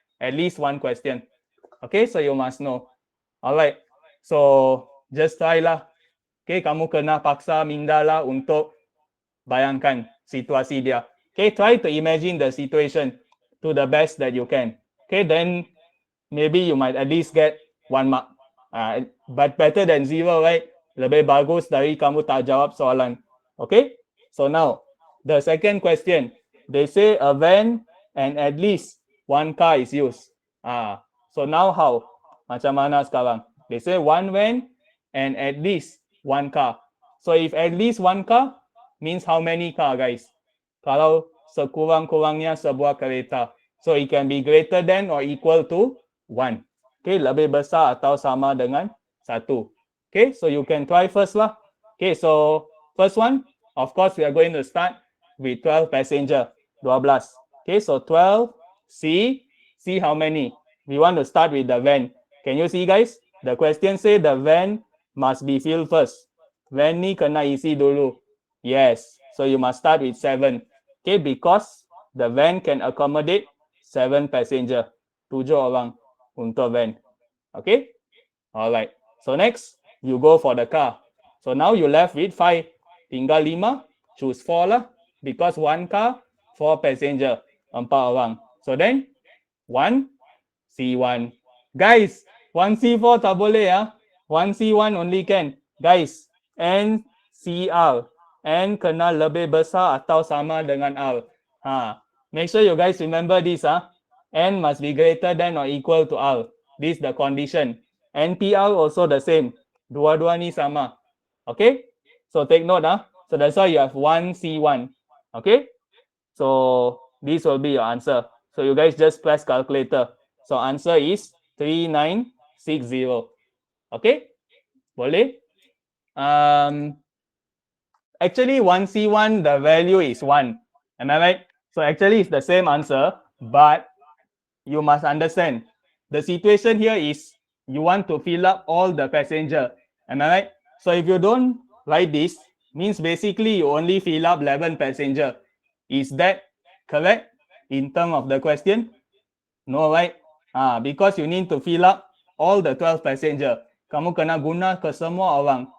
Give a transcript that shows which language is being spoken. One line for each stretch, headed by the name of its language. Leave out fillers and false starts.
English: At least one question. Okay, so you must know. Alright, so just try lah.
Malay: Okay, kamu kena paksa minda lah untuk bayangkan situasi dia.
English: Okay, try to imagine the situation to the best that you can. Okay, then maybe you might at least get 1 mark. But better than 0, right?
Malay: Lebih bagus dari kamu tak jawab soalan.
English: Okay, so now the second question. They say a van and at least 1 car is used. So now how?
Malay: Macam mana sekarang?
English: They say 1 van and at least 1 car. So if at least 1 car means how many car guys?
Malay: Kalau sekurang-kurangnya sebuah kereta.
English: So it can be greater than or equal to 1.
Malay: Okay, lebih besar atau sama dengan 1.
English: Okay, so you can try first lah. Okay, so first one, of course, we are going to start with 12 passenger, 12. Okay, so 12, see how many? We want to start with the van. Can you see guys? The question say the van must be filled first.
Malay: Van ni kena isi dulu.
English: Yes, so you must start with 7. Okay, because the van can accommodate 7 passenger.
Malay: 7 orang untuk van. Okay? Alright.
English: So next, you go for the car. So now you left with 5.
Malay: Tinggal 5,
English: choose 4 lah. Because 1 car, 4 passenger.
Malay: 4 orang.
English: So then, 1C1. Guys, 1C4
Malay: tak boleh
English: 1C1 only can. Guys, NCR.
Malay: N kena lebih besar atau sama dengan R.
English: Make sure you guys remember this. N must be greater than or equal to R. This is the condition. NPR also the same.
Malay: Dua-dua ni sama.
English: Okay? So take note. So that's why you have 1C1. Okay? So this will be your answer. So you guys just press calculator. So answer is 3960. Okay? Boleh? Actually 1C1 the value is 1. Am I right? So actually it's the same answer, but you must understand the situation here is you want to fill up all the passenger. Am I right? So if you don't write this, means basically you only fill up 11 passenger. Is that correct in terms of the question? No, right? Because you need to fill up all the 12 passenger.
Malay: Kamu kena guna ke semua orang.